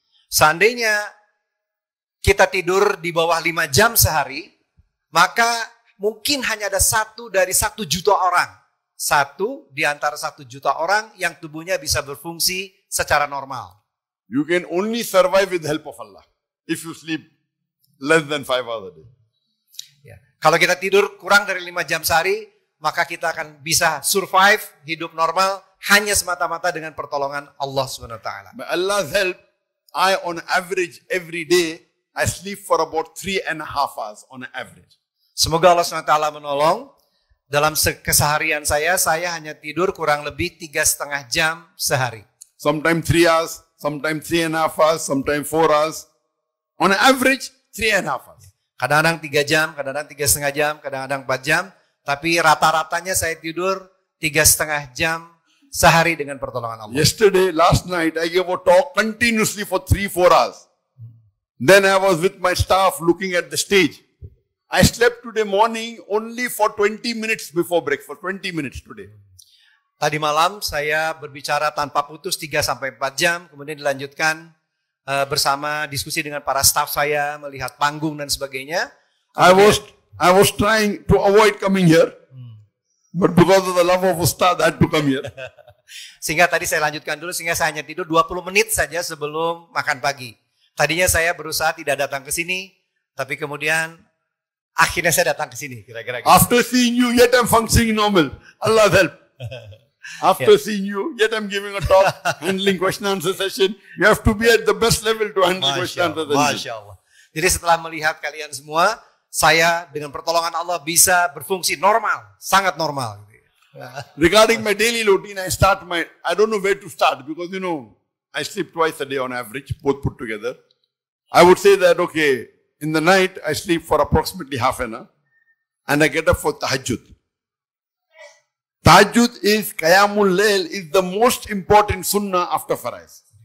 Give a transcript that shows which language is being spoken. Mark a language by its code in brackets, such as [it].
[id] Seandainya kita tidur di bawah 5 jam sehari, maka mungkin hanya ada 1 dari 1 juta orang. 1 di antara 1 juta orang yang tubuhnya bisa berfungsi secara normal. [en] You can only survive with the help of Allah if you sleep less than 5 hours a day. [id] Ya. Kalau kita tidur kurang dari 5 jam sehari, maka kita akan bisa survive hidup normal hanya semata-mata dengan pertolongan Allah SWT. [en] By Allah's help, I on average every day, I sleep for about 3.5 hours on average. [id] Semoga Allah SWT menolong. Dalam keseharian saya hanya tidur kurang lebih 3,5 jam sehari. [en] Sometimes 3 hours, sometimes 3.5 hours, sometimes 4 hours. On average, 3.5 hours. [id] Kadang-kadang 3 jam, kadang-kadang 3,5 jam, kadang-kadang 4 jam. Tapi rata-ratanya saya tidur 3,5 jam sehari dengan pertolongan Allah. [en] Yesterday, last night, I gave a talk continuously for 3-4 hours. Then I was with my staff looking at the stage. I slept today morning only for 20 minutes before breakfast. 20 minutes today. [id] Tadi malam saya berbicara tanpa putus 3-4 jam. Kemudian dilanjutkan bersama diskusi dengan para staff saya, melihat panggung dan sebagainya. [en] I was trying to avoid coming here. But because of the love of Ustad, I had to come here. [id] Sehingga tadi saya lanjutkan dulu, sehingga saya hanya tidur 20 menit saja sebelum makan pagi. Tadinya saya berusaha tidak datang ke sini, tapi kemudian Akhirnya saya datang ke sini, kira-kira gitu. [en] After seeing you, yet I'm functioning normal. Allah's help. After seeing you, yet I'm giving a talk, handling question answer session. You have to be at the best level to handle question answer session. [ar] Masya Allah. [id] Jadi setelah melihat kalian semua, saya dengan pertolongan Allah bisa berfungsi normal, sangat normal. [en] Regarding my daily routine, I don't know where to start because, I sleep twice a day on average, both put together. I would say that, okay, in the night, I sleep for approximately half an hour and I get up for tahajjud. Tahajjud is, Qiyamul Layl is the most important sunnah after Faraiz.